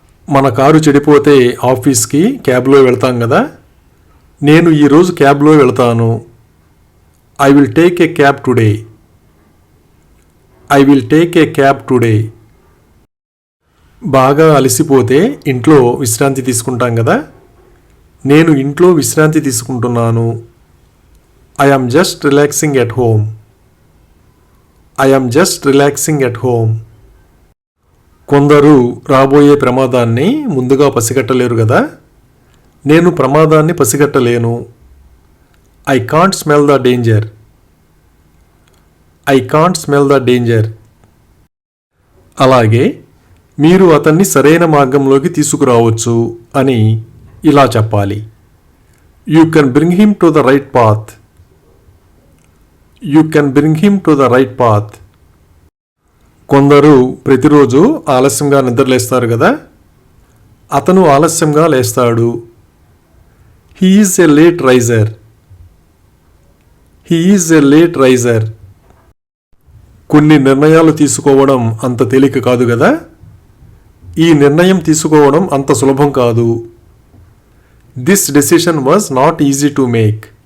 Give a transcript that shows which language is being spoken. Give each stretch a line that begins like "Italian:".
Telugu: మన కారు చెడిపోతే ఆఫీస్కి క్యాబ్లో వెళ్తాం కదా. నేను ఈరోజు క్యాబ్లో వెళ్తాను.
English: I will take a cab today. I will take a cab today.
Telugu: బాగా అలసిపోతే ఇంట్లో విశ్రాంతి తీసుకుంటాం కదా. నేను ఇంట్లో విశ్రాంతి తీసుకుంటున్నాను.
English: I am just relaxing at home. I am just relaxing at home.
Telugu: కొందరు రాబోయే ప్రమాదాన్ని ముందుగా పసిగట్టలేరు కదా. నేను ప్రమాదాన్ని పసిగట్టలేను.
English: I can't smell the danger. I can't smell the danger.
Telugu: అలాగే మీరు అతన్ని సరైన మార్గంలోకి తీసుకురావచ్చు అని ఇలా చెప్పాలి.
English: You can bring him to the right path. You can bring him to the right path.
Telugu: కొందరు ప్రతిరోజు ఆలస్యంగా నిద్రలేస్తారు కదా. అతను ఆలస్యంగా లేస్తాడు.
English: He is a late riser. He is a late riser.
Telugu: కొన్ని నిర్ణయాలు తీసుకోవడం అంత తేలిక కాదు కదా. ఈ నిర్ణయం తీసుకోవడం అంత సులభం కాదు.
English: This decision was not easy to make.